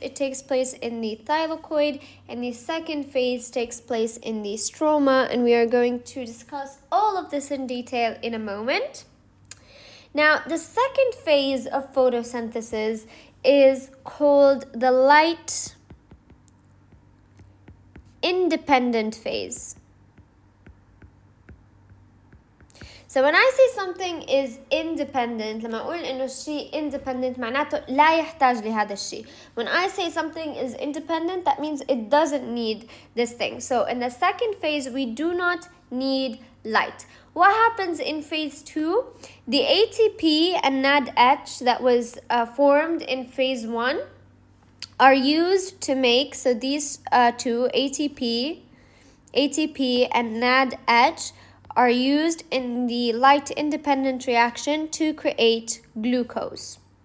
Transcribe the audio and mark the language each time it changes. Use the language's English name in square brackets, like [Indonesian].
[English] It takes place in the thylakoid, and the second phase takes place in the stroma, and we are going to discuss all of this in detail in a moment. Now, the second phase of photosynthesis is called the light independent phase. So when I say something is independent, [Arabic] لما أقول إنه الشيء independent معناته لا يحتاج لهذا الشيء. [English] When I say something is independent, that means it doesn't need this thing. So in the second phase, we do not need light. What happens in phase 2? The ATP and NADH that was formed in phase 1 are used to make, so these two, ATP and NADH, are used in the light independent reaction to create glucose.